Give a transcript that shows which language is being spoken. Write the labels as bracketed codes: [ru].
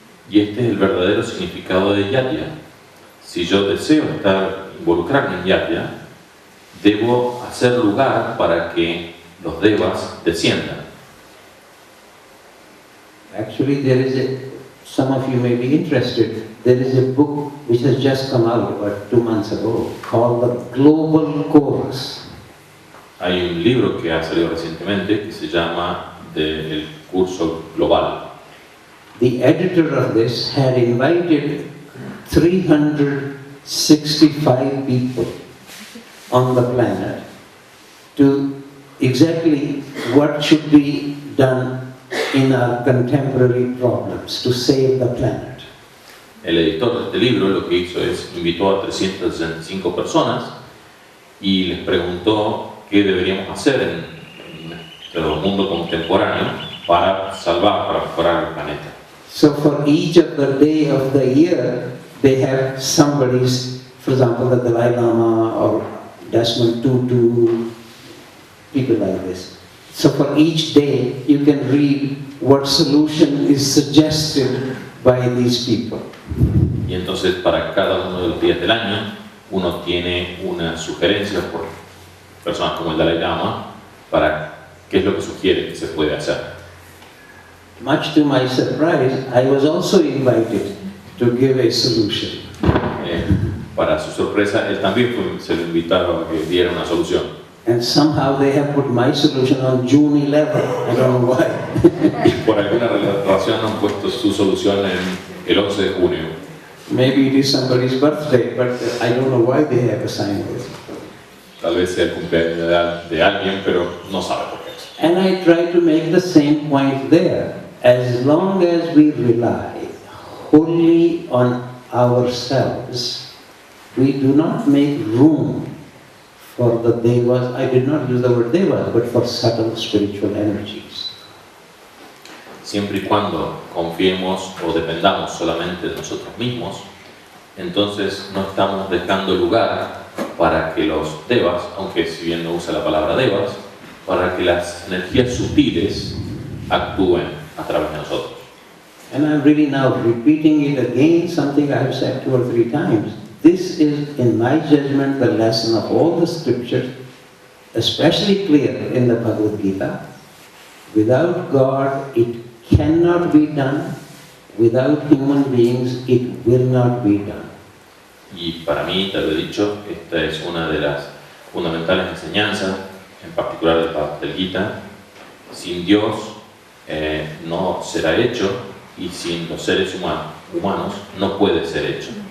[es] Y este es el verdadero significado de yajna. Si yo deseo involucrarme en yajna, debo hacer lugar para que los devas desciendan. [en] Actually, some of you may be interested, there is a book which has just come out about 2 months ago called The Global Course. [es] Hay un libro que ha salido recientemente que se llama El Curso Global. [en] The editor of this had invited 365 people on the planet to exactly what should be done in our contemporary problems to save the planet. [es] El editor de este libro lo que hizo es invitó a 365 personas y les preguntó qué deberíamos hacer en nuestro mundo contemporáneo para salvar, para mejorar el planeta. [en] So for each of the day of the year, they have somebody's, for example, the Dalai Lama or Desmond Tutu, people like this. So for each day, you can read what solution is suggested by these people. [es] Y entonces para cada uno de los días del año, uno tiene una sugerencia por personas como el Dalai Lama para qué es lo que sugiere que se puede hacer. [en] Much to my surprise, I was also invited to give a solution. [es] Para su sorpresa, él también se lo invitaron a que diera una solución. [en] And somehow they have put my solution on June 11. I don't know why. [es] Y por alguna razón han puesto su solución en el 11 de junio. [en] Maybe it is somebody's birthday, but I don't know why they have assigned it. [es] Tal vez sea el cumpleaños de alguien, pero no sabe por qué. [en] And I try to make the same point there. As long as we rely wholly on ourselves, we do not make room for the devas. I did not use the word devas, but for subtle spiritual energies. [es] Siempre y cuando confiemos o dependamos solamente de nosotros mismos, entonces no estamos dejando lugar para que los devas, aunque si bien no usa la palabra devas, para que las energías sutiles actúen a través de nosotros. [en] and I'm really now repeating it again, something I have said 2 or 3 times. This is, in my judgment, the lesson of all the scriptures, especially clear in the Bhagavad Gita. Without God, it cannot be done. Without human beings, it will not be done. [es] Y para mí, te lo he dicho, esta es una de las fundamentales enseñanzas, en particular del Gita. Sin Dios no será hecho, y sin los seres humanos no puede ser hecho.